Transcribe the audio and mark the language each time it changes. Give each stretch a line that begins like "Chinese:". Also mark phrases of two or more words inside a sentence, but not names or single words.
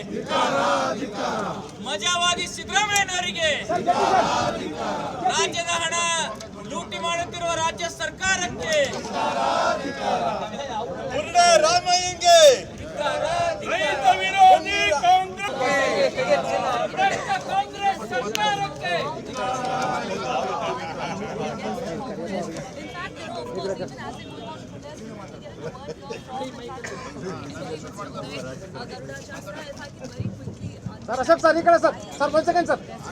Kannada: ಮಜಾವಾದಿ ಸಿದ್ದರಾಮಯ್ಯನವರಿಗೆ ರಾಜ್ಯದ ಹಣ ಲೂಟಿ ಮಾಡುತ್ತಿರುವ ರಾಜ್ಯ ಸರ್ಕಾರಕ್ಕೆ ರಾಮಯ್ಯಂಗೆ ರೈತ ವಿರೋಧಿ ಕಾಂಗ್ರೆಸ್ ಸರ್ಕಾರಕ್ಕೆ
Marathi: सर अशोक सर इकडे सर सर 1 सेकंड सर